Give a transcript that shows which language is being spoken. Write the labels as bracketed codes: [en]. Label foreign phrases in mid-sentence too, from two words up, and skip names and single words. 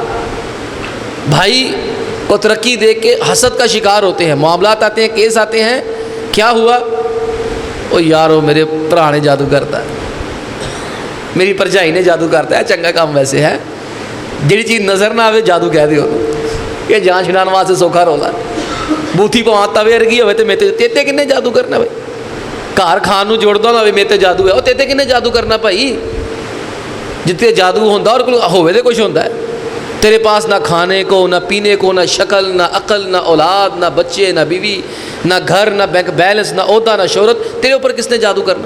[ur] بھائی کو ترقی دیکھ کے حسد کا شکار ہوتے ہیں، معاملات آتے ہیں، [pa] کیس آتے ہیں، کیا ہوا، او یارو میرے بھرا نے جادو کرتا ہے، میری پرجائی نے جادو کرتا ہے، چنگا کام ویسے ہے، جڑی چیز نظر نہ آوے جادو کہہ دیو، یہ جان چھڑان واسطے سوکھا رولا، بوتھی پواں توے ورگی ہوئے تے میتے تیتے کنے جادو کرنا بھائی، گھر کھان نو جوڑدا نہ ہوئے میتے جادو ہے، او تیتے کنے جادو کرنا بھائی، جتے جادو ہوندا اور ہوئے تے کچھ ہوندا ہے، [ur] تیرے پاس نہ کھانے کو، نہ پینے کو، نہ شکل، نہ عقل، نہ اولاد، نہ بچے، نہ بیوی، نہ گھر، نہ بینک بیلنس، نہ عہدہ، نہ شہرت، تیرے اوپر کس نے جادو کرنا ہے؟